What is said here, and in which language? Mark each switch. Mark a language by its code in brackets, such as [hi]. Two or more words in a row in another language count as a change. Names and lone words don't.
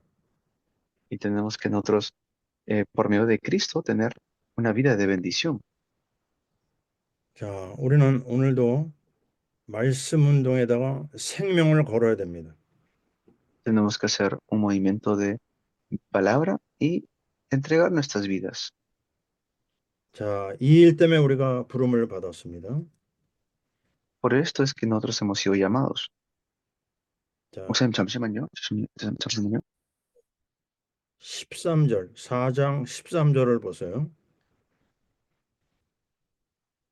[es] Y tenemos que nosotros, por medio de Cristo, tener una vida de bendición. [ko] 자, 우리는 오늘도 말씀 운동에다가 생명을 걸어야 됩니다. [es] Tenemos que hacer un movimiento de palabra y entregar nuestras vidas. [ko] 자, 이 일 때문에 우리가 부름을 받았습니다. [es] Por esto es que nosotros hemos sido llamados. [ko] 자, 목사님, 잠시만요. 잠시만요. 4장 13절을 보세요.